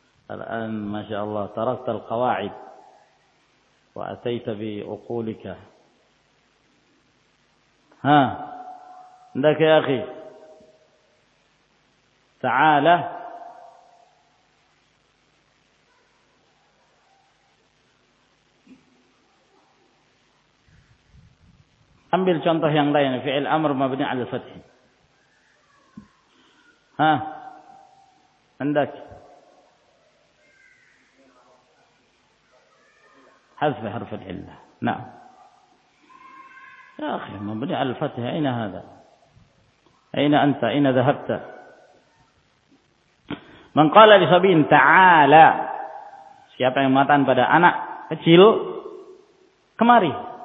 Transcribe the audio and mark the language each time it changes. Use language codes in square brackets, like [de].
[ar] الآن ما شاء الله تركت القواعد وأتيت بعقولك. ها عندك يا أخي تعالى [ms] ambil contoh yang lain, fi'il amr mabni ala fath. [ar] Ha عندك حذف حرف العلة. نعم يا أخي مبني على الفتح. أين هذا؟ أين أنت؟ أين ذهبت؟ من قال لصبين تعالى، [ms] siapa yang mengatakan pada anak kecil kemari.